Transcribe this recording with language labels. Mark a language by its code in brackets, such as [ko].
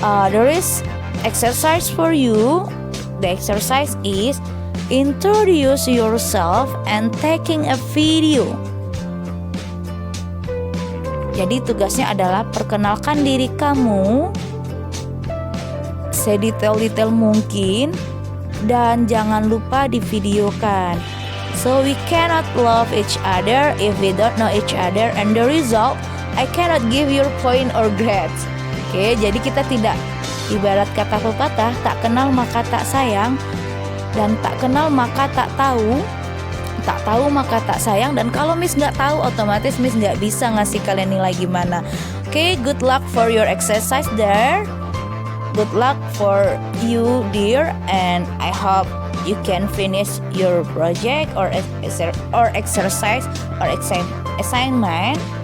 [en] There is exercise for you. The exercise is introduce yourself and taking a video. [id] Jadi tugasnya adalah perkenalkan diri kamu sedetail-detail mungkin dan jangan lupa divideokan. [en] So we cannot love each other if we don't know each other, and the result, I cannot give your point or grades. [id] Oke, jadi kita tidak, ibarat kata pepatah, tak kenal maka tak sayang, dan tak kenal maka tak tahu, tak tahu maka tak sayang. Dan kalau Miss nggak tahu, otomatis Miss nggak bisa ngasih kalian nilai gimana. [en] Oke, good luck for your exercise there. Good luck for you dear, and I hope you can finish your project or exercise or assignment.